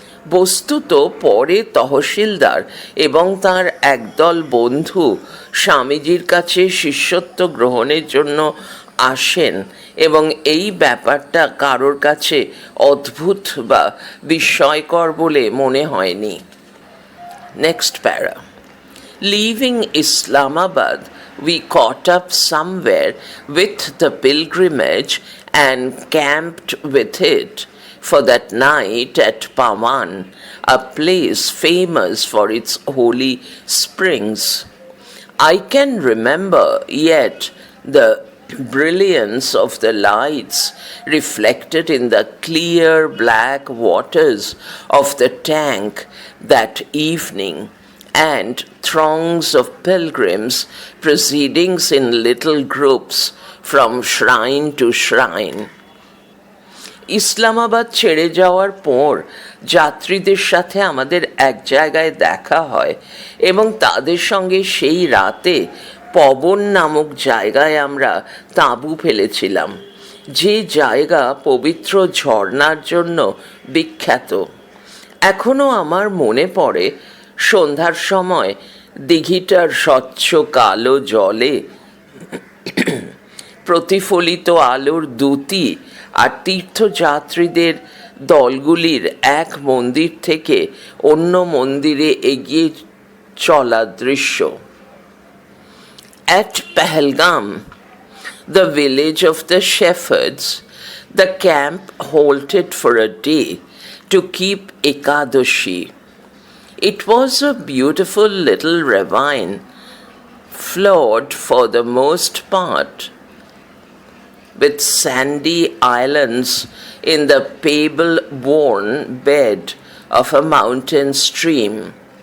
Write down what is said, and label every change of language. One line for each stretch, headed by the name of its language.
Bangla: বস্তুত পরে তহসিলদার এবং তার একদল বন্ধু স্বামীজির কাছে শিষ্যত্ব গ্রহণের জন্য আসেন এবং এই ব্যাপারটা কারোর কাছে অদ্ভুত বা বিস্ময়কর বলে মনে হয়নি।
English: Next para. Leaving Islamabad, we caught up somewhere with the pilgrimage and camped with it for that night at Pawan, a place famous for its holy springs. I can remember yet the brilliance of the lights reflected in the clear black waters of the tank that evening, and throngs of pilgrims proceeding in little groups from shrine to shrine.
Bangla: Islamabad ছেড়ে যাওয়ার পর যাত্রীদের সাথে আমাদের এক জায়গায় দেখা হয় এবং তাদের সঙ্গে সেই রাতে পবন নামক জায়গায় আমরা তাঁবু ফেলেছিলাম, যে জায়গা পবিত্র ঝর্ণার জন্য বিখ্যাত। এখনও আমার মনে পড়ে, সন্ধ্যার সময় দিঘিটার স্বচ্ছ কালো জলে প্রতিফলিত আলোর দ্যুতি আর তীর্থযাত্রীদের দলগুলির এক মন্দির থেকে অন্য মন্দিরে এগিয়ে চলা দৃশ্য।
English: At Pahalgam, the village of the shepherds, the camp halted for a day to keep Ekadashi. It was a beautiful little ravine, flawed for the most part, with sandy islands in the pebble-worn bed of a mountain stream.